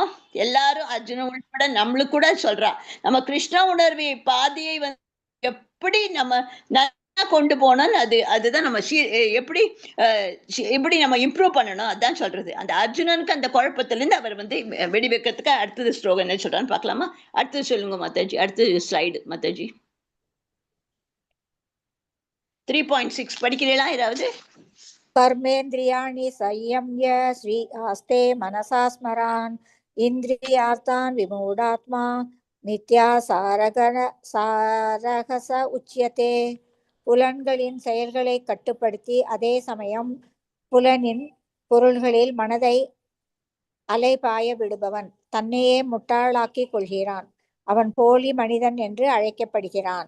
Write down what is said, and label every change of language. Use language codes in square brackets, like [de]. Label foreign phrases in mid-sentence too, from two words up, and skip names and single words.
[ta] எல்லாரும் அர்ஜுனன் உட்பட நம்மளுக்கு கூட சொல்றா, நம்ம கிருஷ்ண உணர்வை பாதையை எப்படி நம்ம கொண்டு போனோம், அதுதான் நம்ம எப்படி நம்ம இம்ப்ரூவ் பண்ணணும், அதான் சொல்றது. அந்த அர்ஜுனனுக்கு அந்த குழப்பத்துல இருந்து அவர் வெடி வைக்கிறதுக்கு அடுத்தது ஸ்லோகம் என்ன சொல்றான்னு பாக்கலாமா? அடுத்தது சொல்லுங்க மாதாஜி, அடுத்தது ஸ்லைடு மாதாஜி. 3.6 படிக்கிறீங்களா ஏதாவது? [sa] कर्मेन्द्रियाणि संयम्य श्री आस्ते मनसा स्मरान् इन्द्रियार्थान् विमूढात्मा चारकस उच्यते. [ta] புலன்களின் செயல்களை கட்டுப்படுத்தி அதே சமயம் புலனின் பொருள்களில் மனதை அலைபாய விடுபவன் தன்னையே முட்டாளாக்கிக் கொள்கிறான். அவன் போலி மனிதன் என்று அழைக்கப்படுகிறான்.